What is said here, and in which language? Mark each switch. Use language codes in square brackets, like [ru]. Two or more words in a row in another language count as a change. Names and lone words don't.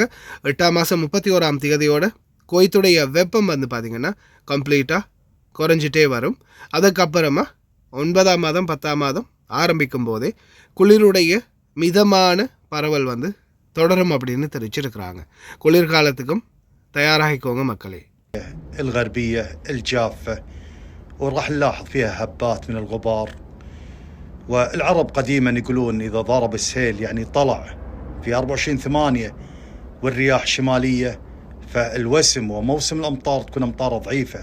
[ta] 8ஆம் மாதம் 31ஆம் தேதியோட குவைத்துடைய வெப்பம் வந்து பார்த்திங்கன்னா கம்ப்ளீட்டாக குறைஞ்சிட்டே வரும். அதுக்கப்புறமா 9ஆம் மாதம் 10ஆம் மாதம் ஆரம்பிக்கும் போதே குளிருடைய மிதமான பரவல் வந்து தொடரும் அப்படின்னு தெரிவிச்சிருக்கிறாங்க. குளிர்காலத்துக்கும் தயாராகிக்கோங்க மக்களே. [ar] الغربية الجافة وراح نلاحظ فيها هبات من الغبار. والعرب قديما يقولون إذا ضرب السيل يعني طلع في 24/8 والرياح شمالية فالوسم وموسم الأمطار تكون أمطار ضعيفة.